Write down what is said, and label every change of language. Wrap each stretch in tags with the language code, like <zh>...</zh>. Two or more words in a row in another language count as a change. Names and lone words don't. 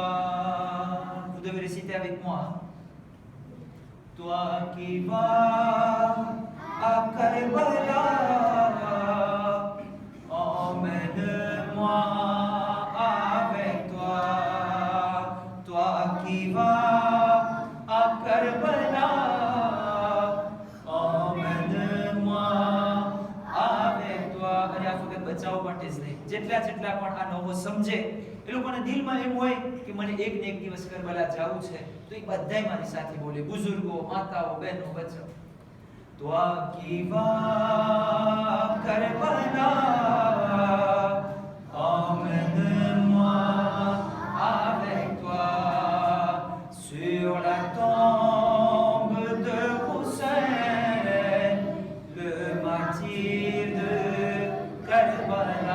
<fr>Vous devez réciter avec moi. Toi qui vas à Karbala, emmène-moi avec toi. Toi qui vas à Karbala, emmène-moi avec toi.</fr> <gu>અને આ ફક્ત બચાવ માટે જ નહીં, જેટલા પણ આ નવો સમજે એ લોકોના દિલમાં એમ હોય કે મને એક ને એક દિવસ કરબલા જવું છે, તો એ બધાય મારી સાથે બોલે, બુઝુર્ગો, માતાઓ, બહેનો, બચ્ચાઓ.</gu> <fr>Toi qui vas Karbala, emmène-moi avec toi sur la tombe de Hussein, le martyr de Karbala.</fr>